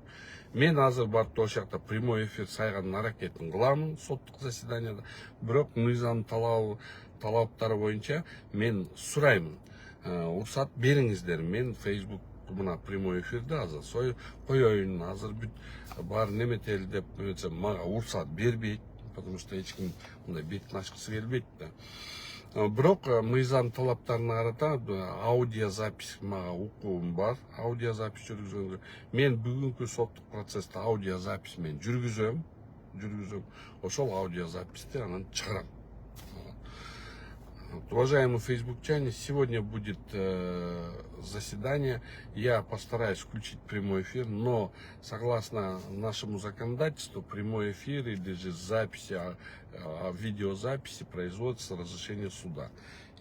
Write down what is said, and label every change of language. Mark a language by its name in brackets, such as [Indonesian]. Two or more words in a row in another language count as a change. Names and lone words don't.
[Kyrgyz] Мен азыр барып ошол жакта [Russian] прямой эфир [Kyrgyz] сайганын аракетин кыламын соттук заседанияда. Бирок мыйзам талаптары боюнча мен сураймын. Уруксат бериңиздер. Мен Facebook мына [Russian] прямой эфирде [Kyrgyz] азыр коеюн, азыр бүт баары неметели деп мага уруксат бербейт, [Russian] потому что [Kyrgyz] эч ким мындай бетин ачкысы келбейт да. Бирок мыйзам талаптарына карата аудиозапись мага укугум бар. Аудиозапись жүргүзгөнгө мен бүгүнкү соттук процессте аудиозапись мен жүргүзөм. Ошол аудиозаписти анан чыгарам. [Russian] Уважаемые фейсбукчане, сегодня будет заседание. Я постараюсь включить прямой эфир, но согласно нашему законодательству прямой эфир или же записи, видеозаписи производится с разрешения суда.